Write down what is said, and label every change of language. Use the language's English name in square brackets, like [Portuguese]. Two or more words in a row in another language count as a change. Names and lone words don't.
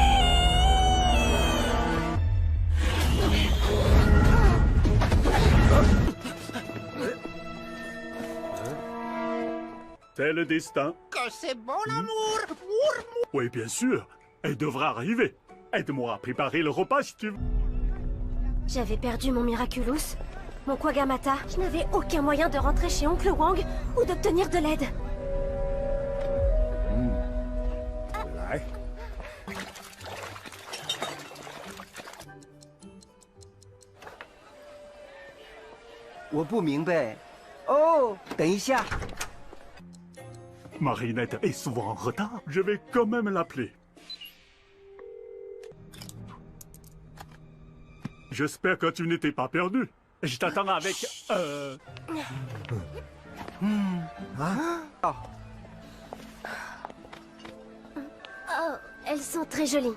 [French] C'est le destin. Que c'est bon l'amour. Oui, bien sûr. Elle devra arriver. Aide-moi à préparer le repas si tu veux. J'avais perdu mon Miraculous, mon Kwagamata. Je n'avais aucun moyen de rentrer chez Oncle Wang ou d'obtenir de l'aide. [Chinese] 我不明白。哦，等一下。 [French] Marinette est souvent en retard. Je vais quand même l'appeler. J'espère que tu n'étais pas perdu. Je t'attends avec... Oh, elles sont très jolies.